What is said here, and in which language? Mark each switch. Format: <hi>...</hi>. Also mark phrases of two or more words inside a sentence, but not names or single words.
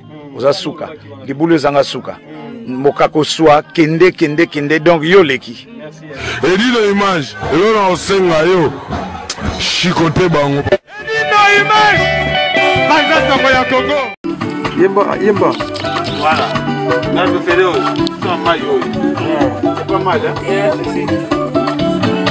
<ln>Mm. Oza suka. Mm. Libulu ezanga suka. Mm. Mokako swa, kende, kende, kende. Donc, yo leki. Merci, ya. Edino Image, yo na osenga yo. Chikote bango. Edino Image, Banza Sango ya Congo. Yemba, yemba.</ln> <fr>Voilà. Là, je fais le haut. C'est un maillot. C'est pas mal, hein ? Yeah, c'est ça.</fr>